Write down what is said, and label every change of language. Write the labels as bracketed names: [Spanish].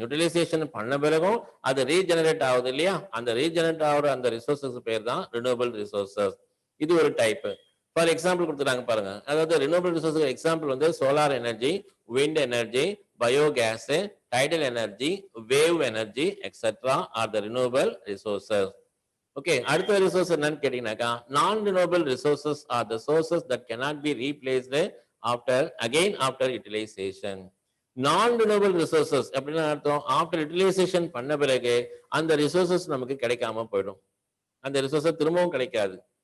[Tamil] Utilisation பண்ண பிறகும் அது ரீஜெனரேட் ஆகுது இல்லையா? அந்த ரீஜெனரேட் ஆகிற அந்த ரிசோர்சஸ் பேர் தான் ரினியூவபிள் ரிசோர்சஸ். இது ஒரு டைப். ஃபார் எக்ஸாம்பிள் கொடுத்துட்டாங்க பாருங்க. அதாவது ரினியூவபிள் ரிசோர்ஸ் எக்ஸாம்பிள் வந்து solar energy, wind energy, biogas, [English] tidal energy, wave energy, [Tamil] etc. [English] are the renewable resources. Okay, [Tamil] அடுத்த ரிசோர்ஸ் என்னன்னு கேட்டீங்கன்னாக்கா [English] Non renewable resources are the sources that cannot be replaced after utilization. [Tamil] நான் renewable resources அப்படின்னா அர்த்தம், after utilisation பண்ண பிறகு அந்த ரிசோர்சஸ் நமக்கு கிடைக்காம போயிடும், அந்த ரிசோர்சஸ் திரும்பவும் கிடைக்காது.